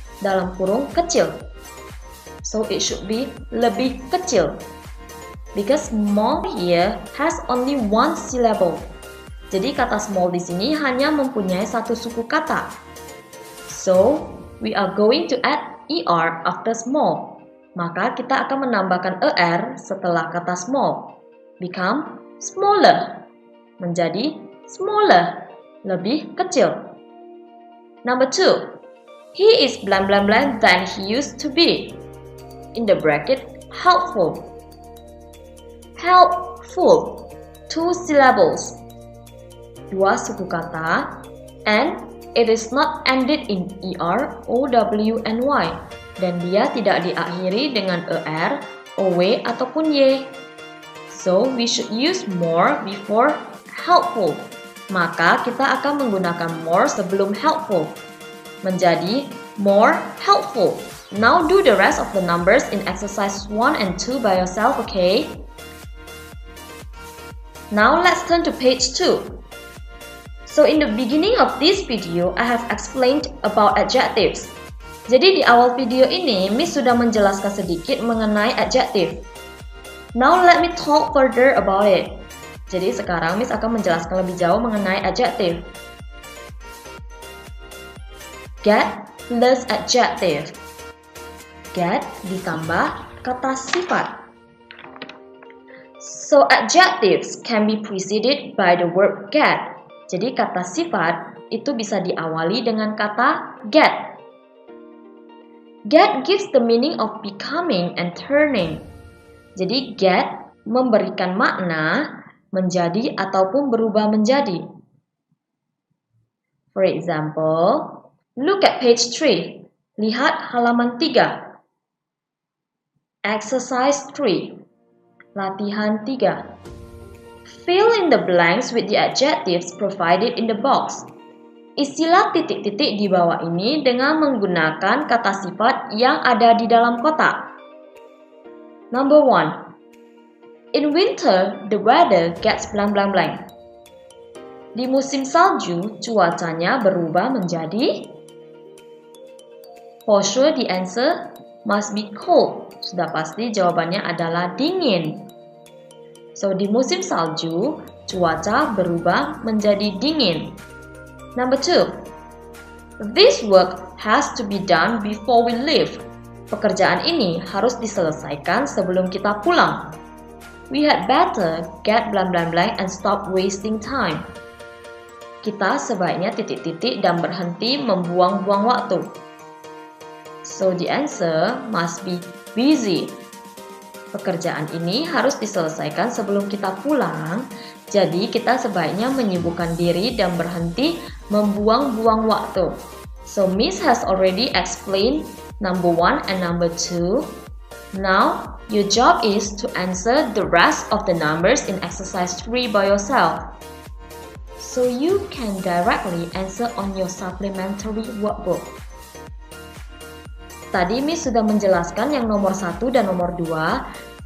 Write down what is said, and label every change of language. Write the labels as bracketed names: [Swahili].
[Indonesian] Dalam kurung kecil. [English] So it should be [Indonesian] lebih kecil. [English] Because small here has only one syllable. [Indonesian] Jadi kata small di sini hanya mempunyai satu suku kata. [English] So, we are going to add ER after small. [Indonesian] Maka kita akan menambahkan ER setelah kata small. [English] Become smaller. [Indonesian] Menjadi smaller. Lebih kecil. [English] Number 2. He is blank blank blank than he used to be. In the bracket, helpful. Helpful. 2 syllables. [Indonesian] 2 suku kata. [English] And it is not ended in ER, OW, and Y. [Indonesian] Dan dia tidak diakhiri dengan ER, OW, ataupun Y. [English] So, we should use more before helpful. [Indonesian] Maka kita akan menggunakan more sebelum helpful. Menjadi more helpful. [English] Now do the rest of the numbers in exercise 1 and 2 by yourself, okay? Now let's turn to page 2. So in the beginning of this video, I have explained about adjectives. [Indonesian] Jadi di awal video ini, Miss sudah menjelaskan sedikit mengenai adjective. [English] Now let me talk further about it. [Indonesian] Jadi sekarang Miss akan menjelaskan lebih jauh mengenai adjective. [English] Get plus adjective. Get [Indonesian] ditambah kata sifat. [English] So adjectives can be preceded by the verb get. [Indonesian] Jadi kata sifat itu bisa diawali dengan kata get. [English] Get gives the meaning of becoming and turning. [Indonesian] Jadi get memberikan makna menjadi ataupun berubah menjadi. [English] For example, look at page 3. [Indonesian] Lihat halaman 3. [English] Exercise 3. [Indonesian] Latihan 3. [English] Fill in the blanks with the adjectives provided in the box. [Indonesian] Isilah titik-titik di bawah ini dengan menggunakan kata sifat yang ada di dalam kotak. [English] Number 1. In winter, the weather gets blank blank blank. [Indonesian] Di musim salju, cuacanya berubah menjadi. [English] For sure, the answer must be cold. [Indonesian] Sudah pasti jawabannya adalah dingin. So, di musim salju, cuaca berubah menjadi dingin. [English] Number 2. This work has to be done before we leave. [Indonesian] Pekerjaan ini harus diselesaikan sebelum kita pulang. [English] We had better get blank blank blank and stop wasting time. [Indonesian] Kita sebaiknya titik-titik dan berhenti membuang-buang waktu. [English] So, the answer must be busy. [Indonesian] Pekerjaan ini harus diselesaikan sebelum kita pulang, jadi kita sebaiknya menyibukkan diri dan berhenti membuang-buang waktu. [English] So, Miss has already explained number 1 and number 2. Now, your job is to answer the rest of the numbers in exercise 3 by yourself. So you can directly answer on your supplementary workbook. [Indonesian] Tadi Miss sudah menjelaskan yang nomor 1 dan nomor 2.